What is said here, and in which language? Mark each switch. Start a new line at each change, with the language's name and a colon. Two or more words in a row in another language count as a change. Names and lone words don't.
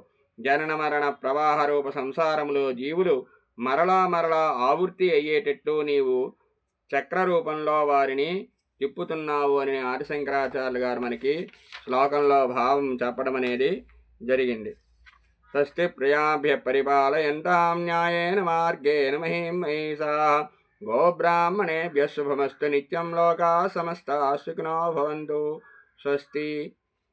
Telugu: జనన మరణ ప్రవాహ రూప సంసారములో జీవులు మరలా ఆవృత్తి అయ్యేటట్టు నీవు చక్రరూపంలో వారిని తిప్పుతున్నావు అని ఆదిశంకరాచార్యులు గారు మనకి శ్లోకంలో భావం చెప్పడం అనేది జరిగింది.
Sanskrit: స్వస్తి ప్రియాభ్య పరిపాలయంతాం న్యాయేన మార్గేణ మహీం మహిషాః గోబ్రాహ్మణేభ్యః శుభమస్తు నిత్యం లోకాః సమస్తాః సుఖినో భవంతు. స్వస్తి.